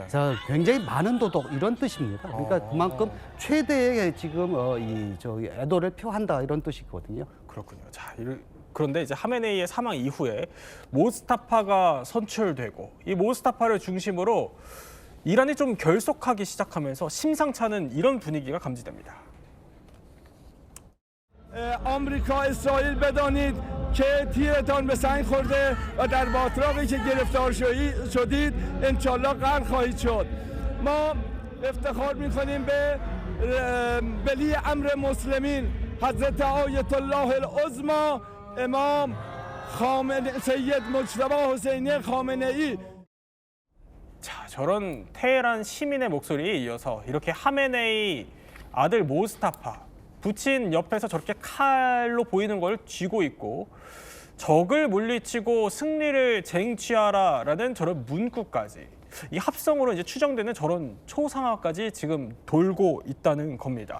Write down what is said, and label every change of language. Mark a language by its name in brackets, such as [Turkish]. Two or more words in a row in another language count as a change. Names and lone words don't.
[Korean] 굉장히 많은 도둑 이런 뜻입니다. 그러니까 그만큼 최대의 지금 애도를 표한다 이런 뜻이거든요. 그렇군요. 자, 그런데 이제 하메네이의 사망 이후에 모스타파가 선출되고 이 모스타파를 중심으로 이란이 좀 결속하기 시작하면서 심상치 않은 이런 분위기가 감지됩니다. [Persian] آمریکا اسرائیل بدانید که تیرتان به سنگ خورده و در باتراقی که گرفتار شدید انشالله غرق خواهید شد ما افتخار میکنیم به ولی امر مسلمین حضرت آیت الله العظما امام سید مجتبی حسینی خامنه ای. [Korean] 자, 저런 테헤란 시민의 목소리에 이어서 이렇게 하메네이 아들 모스타파 부친 옆에서 저렇게 칼로 보이는 걸 쥐고 있고 적을 물리치고 승리를 쟁취하라라는 저런 문구까지 이 합성으로 이제 추정되는 저런 초상화까지 지금 돌고 있다는 겁니다.